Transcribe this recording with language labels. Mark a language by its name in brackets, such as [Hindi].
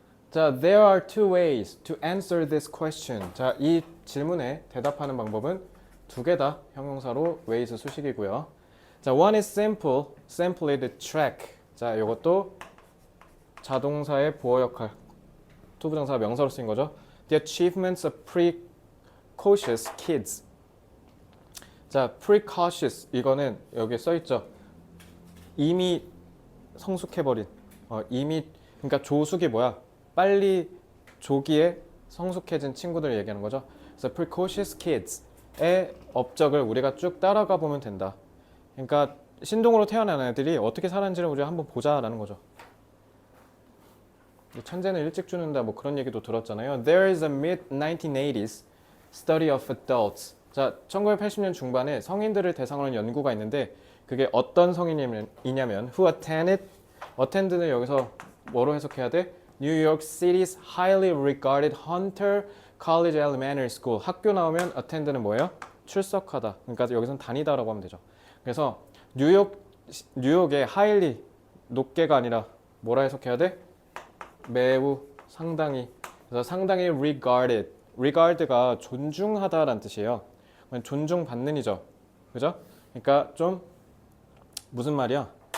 [Korean] 자, [English] there are two ways to answer this question. [Korean] 자, 이 질문에 대답하는 방법은 두 개다. 형용사로 ways 수식이고요. 자, [English] one is simple, simply the track. [Korean] 자, 이것도 자동사의 보어 역할. 투부정사가 명사로 쓰인 거죠. [English] The achievements of precocious kids. [Korean] 자, precocious 이거는 여기 써 있죠. 이미 성숙해버린. 이미 그러니까 조숙이 뭐야? 빨리 조기에 성숙해진 친구들을 얘기하는 거죠. 그래서 precocious kids의 업적을 우리가 쭉 따라가 보면 된다. 그러니까 신동으로 태어난 애들이 어떻게 살았는지를 우리가 한번 보자라는 거죠. 천재는 일찍 죽는다 뭐 그런 얘기도 들었잖아요. [English] There is a mid-1980s study of adults. [Korean] 자, 1980년 중반에 성인들을 대상으로 한 연구가 있는데 그게 어떤 성인이냐면 [English] who attend [Korean] 는 여기서 뭐로 해석해야 돼? [English] New York City's highly regarded Hunter College Elementary School. [Korean] 학교 나오면 attend는 뭐예요? 출석하다. 그러니까 여기서는 다니다라고 하면 되죠. 그래서 뉴욕의 highly 높게가 아니라 뭐라 해석해야 돼? 매우 상당히. 그래서 상당히 regard가 존중하다라는 뜻이에요. 존중받는이죠. 그죠? 그러니까 좀 무슨 말이야?